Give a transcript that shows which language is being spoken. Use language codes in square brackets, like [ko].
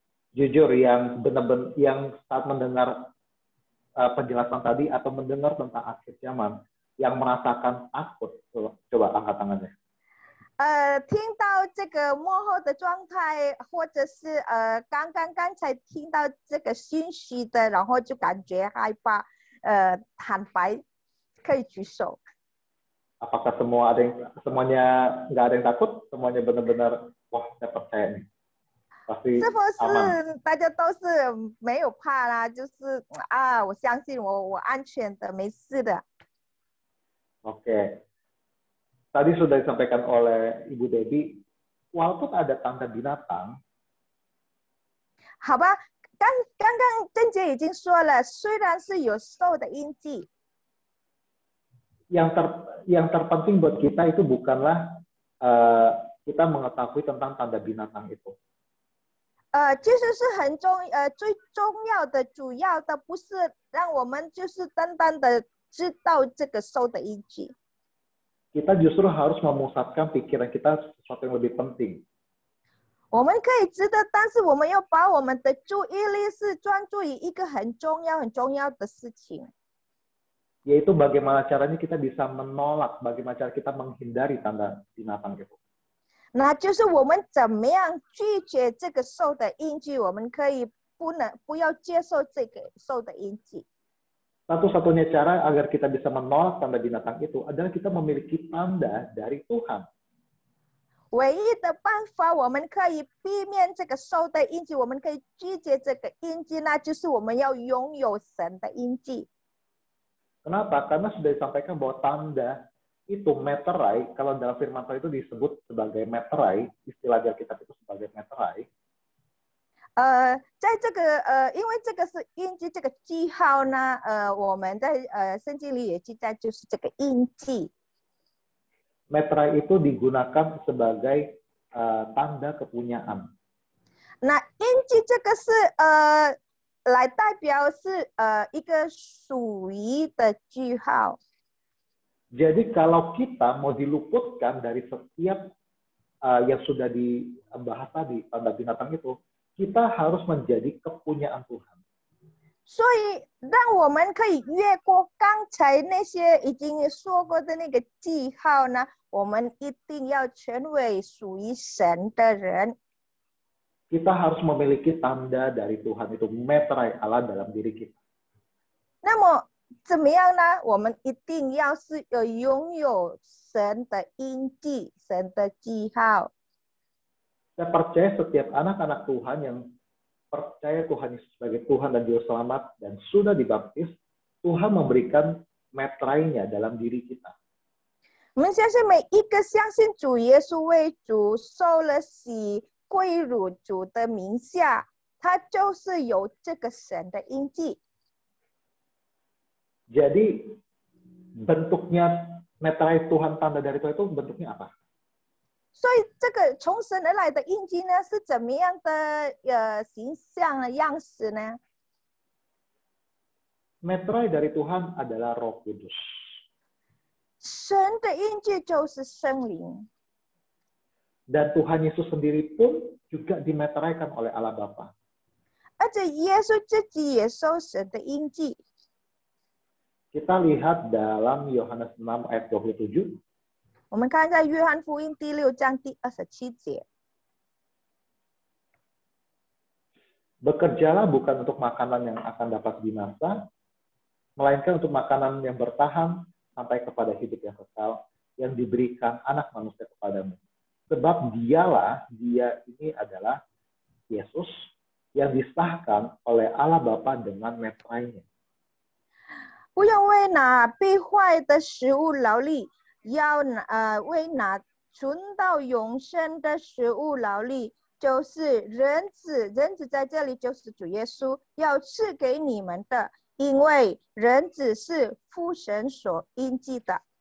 [id] Jujur yang benar-benar yang saat mendengar penjelasan tadi atau mendengar tentang akhir zaman yang merasakan takut, coba angkat tangannya. [zh] 听到这个幕后的状态，或者是刚才听到这个信息的，然后就感觉害怕，坦白可以举手。 [id] Apakah semuanya nggak ada yang takut? Semuanya benar-benar, wah saya percaya nih. Pasti [zh] 是不 [id] aman. [zh] 是大家都是没有怕啦？就是我相信我安全的，没事的。 [id] Oke. Tadi sudah disampaikan oleh Ibu Debbie, walaupun ada tanda binatang, [zh] 好吧，刚刚郑姐已经说了，虽然是有兽的印记， [id] yang terpenting buat kita itu bukanlah kita mengetahui tentang tanda binatang itu. [zh] 其实是最重要的、主要的不是让我们就是单单的知道这个兽的印记。 [id] Kita justru harus memusatkan pikiran kita sesuatu yang lebih penting. [zh] 我们可以知道，但是我们要把我们的注意力是专注于一个很重要的事情。 [id] Yaitu bagaimana caranya kita bisa menolak, bagaimana cara kita menghindari tanda binatang itu. [zh] 那就是我们怎么样拒绝这个兽的印记，我们可以不要接受这个兽的印记。 [id] Satu-satunya cara agar kita bisa menolak tanda binatang itu adalah kita memiliki tanda dari Tuhan. [zh] 唯一的办法，我们可以避免这个兽的印记，我们可以拒绝这个印记，那就是我们要拥有神的印记。 [id] Kenapa? Karena sudah disampaikan bahwa tanda itu meterai, kalau dalam firman Tuhan itu disebut sebagai meterai, istilah di Alkitab itu sebagai meterai. [zh] 在这个因为这个是印记，这个记号呢，我们在圣经里也记载，就是这个印记。 [id] Meterai itu digunakan sebagai tanda kepunyaan. [zh] 那印记这个是来代表是一个属于的句号。 [id] Jadi kalau kita mau diluputkan dari setiap yang sudah dibahas tadi, tanda binatang itu, kita harus menjadi kepunyaan Tuhan. [zh] 所以，让我们可以越过刚才那些已经说过的那个记号呢，我们一定要成为属于神的人。 [id] Kita harus memiliki tanda dari Tuhan itu, meterai Allah dalam diri kita. [zh] 那么怎么样呢？我们一定要是拥有神的印记、神的记号。 [id] Saya percaya setiap anak-anak Tuhan yang percaya Tuhan Yesus sebagai Tuhan dan Juru Selamat dan sudah dibaptis, Tuhan memberikan meterainya dalam diri kita. [zh] 我们相信每一个相信主耶稣为主、受了洗、归入主的名下，他就是有这个神的印记。 [id] Jadi bentuknya meterai Tuhan, tanda dari Tuhan itu bentuknya apa? [zh] 所以这个从神而来的印记呢，是怎么样的形象的样式呢？ [id] Meterai dari Tuhan adalah Roh Kudus. [zh] 神的印记就是圣灵， [id] Dan Tuhan Yesus sendiri pun juga dimeteraikan oleh Allah Bapa. [zh] 而且耶稣自己也受神的印记。 [id] Kita lihat dalam Yohanes 6 ayat 27. [zh] 我们看在约翰福音第6章第27节。 [id] Bekerjalah bukan untuk makanan yang akan dapat binasa, melainkan untuk makanan yang bertahan sampai kepada hidup yang kekal, yang diberikan anak manusia kepadamu. Sebab dia ini adalah Yesus yang disahkan oleh Allah Bapa dengan meterainya. [zh] 不要为那被坏的食物劳力，要为那存到永生的食物劳力，就是人子。人子在这里就是主耶稣要赐给你们的，因为人子是父神所印记的。